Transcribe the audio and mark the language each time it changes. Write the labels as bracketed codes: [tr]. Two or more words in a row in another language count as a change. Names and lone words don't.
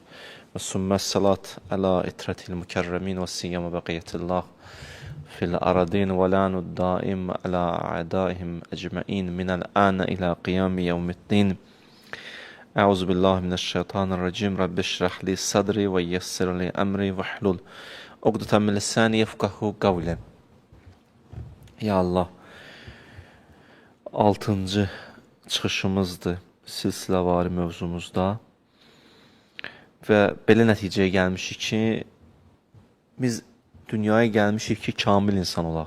[ar] و ثم الصلاة على العترة المكرمين ولا سيما بقية الله في الأرضين واللعن الدائم على أعدائهم أجمعين من الآن إلى قيام يوم الدين. أعوذ بالله من الشيطان الرجيم. رب اشرح لي صدري ويسر لي أمري واحلل عقدة من لساني يفقهوا قولي. [az] Ya Allah, 6. çıxışımızdır silsiləvari mövzumuzda və belə nəticəyə gəlmişik ki, biz dünyaya gəlmişik ki, kamil insan olaq.